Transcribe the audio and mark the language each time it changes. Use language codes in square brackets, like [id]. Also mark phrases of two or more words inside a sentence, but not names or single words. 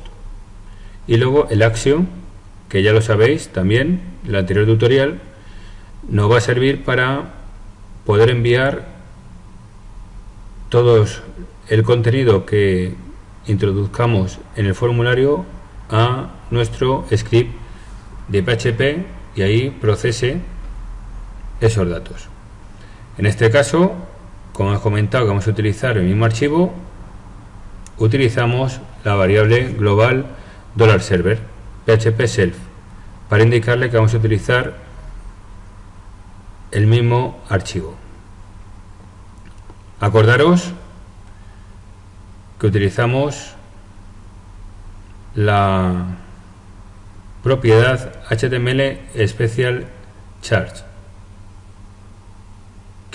[es] Y luego el action, que ya lo sabéis también, el anterior tutorial, nos va a servir para poder enviar todo el contenido que introduzcamos en el formulario a nuestro script de PHP y ahí procese esos datos. En este caso, como os he comentado que vamos a utilizar el mismo archivo, utilizamos la variable global $server PHP self para indicarle que vamos a utilizar el mismo archivo. Acordaros que utilizamos la propiedad HTML Special Charge, que